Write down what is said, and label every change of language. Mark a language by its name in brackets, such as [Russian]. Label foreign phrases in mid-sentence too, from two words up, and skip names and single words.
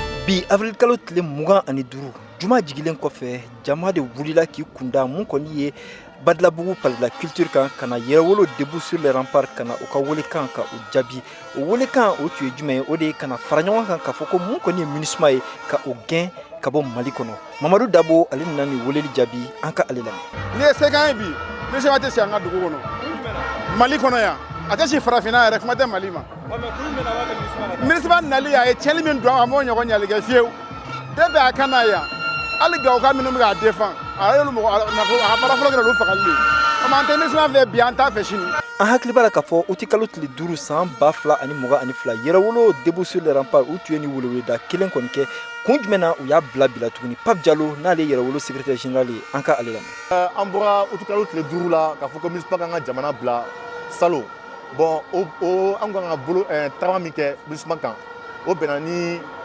[Bambara] Bi avril kalo tile mugan ani duru juma jigilen kɔfɛ jama de wulila k'i kunda mun kɔni ye Badlabugu palais de la culture kan kana Yɛrɛwolo debout sur les remparts kana u ka welekan ka u jaabi o welekan o tun ye jumɛn ye o de ye kana fara ɲɔgɔn kan k'a fɔ ko mun kɔni ye MINUSMA ye ka o gɛn ka bɔ Mali kɔnɔ Mamadu Dabo ale nana ni weleli jaabi an ka ale lamɛn. Ni ye sekan ye bi MINUSMA tɛ si an ka dugu kɔnɔ Mali kɔnɔ yan a tɛ si farafinna yɛrɛ kuma tɛ Mali ma MINUSMA nali a ye tiɲɛli min don a m'o ɲɔgɔn ɲali kɛ fiyewu depuis a ka na yan hali Gawo ka minnu bɛ k'a défend a y'olu mɔgɔ a baara fɔlɔ kɛra olu fagali de comme an tɛ MINUSMA fɛ bi an t'a fɛ sini. An hakili b'a la k'a fɔ o tɛ kalo tile 5 san 2022 Yɛrɛwolo debout sur les remparts u tun ye ni weleweleda kelen kɔni kɛ kun jumɛn na u y'a bila tuguni Pape Diallo n'ale ye Yɛrɛwolo [French] secrétaire général [Bambara] ye an ka ale lamɛn. An bɔra u tɛ kalo tile 5 la k'a fɔ ko MINUSMA kan ka jamana bila salon bon an kan ka bolo tagama min kɛ MINUSMA kan o bɛnna ni